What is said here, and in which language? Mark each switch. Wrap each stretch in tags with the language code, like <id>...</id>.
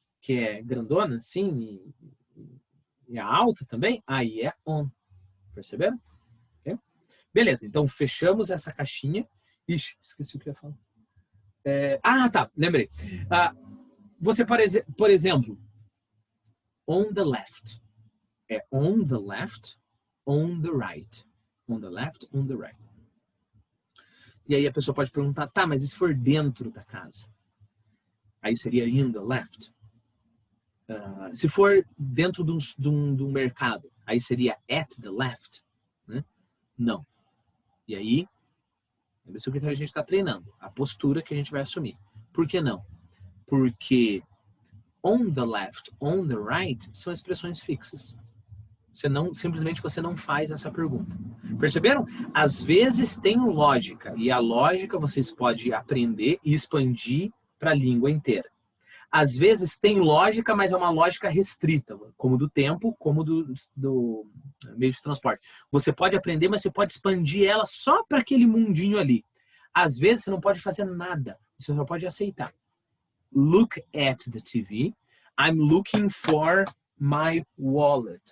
<pt>Que é grandona, assim, e é alta também, aí é on. Perceberam? Okay? Beleza, então fechamos essa caixinha. Ixi, esqueci o que eu ia falar. Tá, lembrei. Você, por exemplo,</pt> <en>on the left. É on the left, on the right. On the left, on the right.</en> <pt>E aí a pessoa pode perguntar, tá, mas e se for dentro da casa? Aí seria</pt> <en>in the left.</en> <pt>Se for dentro de um mercado, aí seria</pt> <en>at the left.</en> <pt>Né? Não. E aí, lembre-se o que a gente está treinando. A postura que a gente vai assumir. Por que não? Porque</pt> <en>on the left, on the right</en> <pt>são expressões fixas. Simplesmente você não faz essa pergunta. Perceberam? Às vezes tem lógica. E a lógica vocês podem aprender e expandir para a língua inteira. Às vezes tem lógica, mas é uma lógica restrita, como do tempo, como do meio de transporte. Você pode aprender, mas você pode expandir ela só para aquele mundinho ali. Às vezes você não pode fazer nada, você só pode aceitar.</pt> <en>Look at the TV. I'm looking for my wallet.</en>